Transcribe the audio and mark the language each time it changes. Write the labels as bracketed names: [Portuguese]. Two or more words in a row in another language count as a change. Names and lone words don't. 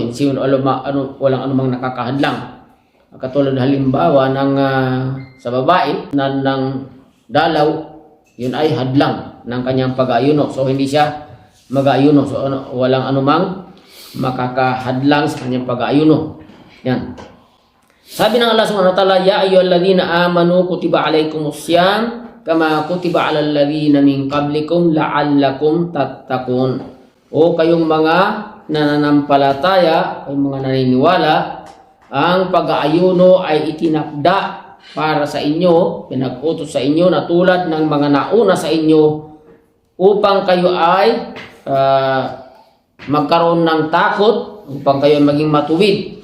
[Filipino] Walang anumang nakakahadlang. Katulad halimbawa ng sa babae na ng dalaw, yun ay hadlang ng kanyang pag-ayuno. So hindi siya mag-ayuno. So walang anumang makakahadlang sa kanyang pag-ayuno. Yan. Sabi ng [Arabic] الله سبحانه وتعالى يا أيها الذين آمنوا كتب عليكم الصيام كما كتب على الذين من قبلكم لعلكم تتقون. [Filipino] O kayong mga nananampalataya, kayong mga naniniwala, ang pag-aayuno ay itinakda para sa inyo, pinag-utos sa inyo na tulad ng mga nauna sa inyo, upang kayo ay magkaroon ng takot, upang kayo maging matuwid.